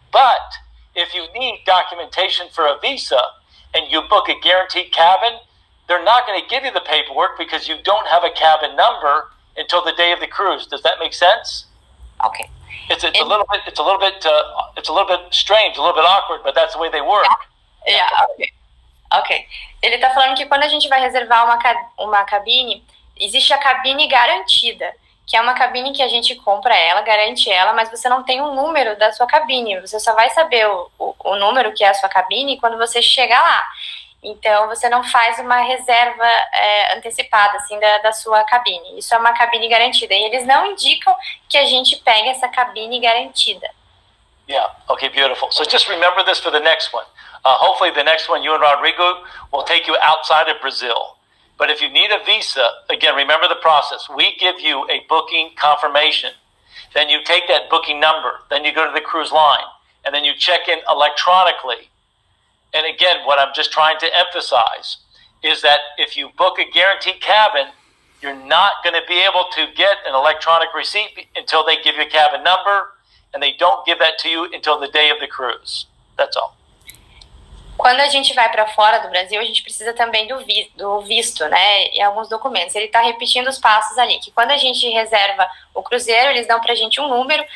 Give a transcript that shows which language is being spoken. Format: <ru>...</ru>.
<en>But if you need documentation for a visa and you book a guaranteed cabin, they're not going to give you the paperwork because you don't have a cabin number until the day of the cruise. Does that make sense? Okay. It's a little bit strange, a little bit awkward, but that's the way they work. Yeah. Ok.</en> <pt>Ele tá falando que quando a gente vai reservar uma cabine, existe a cabine garantida, que é uma cabine que a gente compra ela, garante ela, mas você não tem o número da sua cabine. Você só vai saber o número que é a sua cabine quando você chegar lá. Então, você não faz uma reserva antecipada, assim, da sua cabine. Isso é uma cabine garantida. E eles não indicam que a gente pegue essa cabine garantida.</pt> <en>Yeah, okay, beautiful. So just remember this for the next one. Hopefully the next one, you and Rodrigo, will take you outside of Brazil. But if you need a visa, again, remember the process. We give you a booking confirmation. Then you take that booking number. Then you go to the cruise line. And then you check in electronically. And again, what I'm just trying to emphasize is that if you book a guaranteed cabin, you're not going to be able to get an electronic receipt until they give you a cabin number, and they don't give that to you until the day of the cruise. That's all.</en> <pt>Quando a gente vai para fora do Brasil, a gente precisa também do visto, né? E alguns documentos. Ele está repetindo os passos ali, que quando a gente reserva o cruzeiro, eles dão para a gente um número.</pt>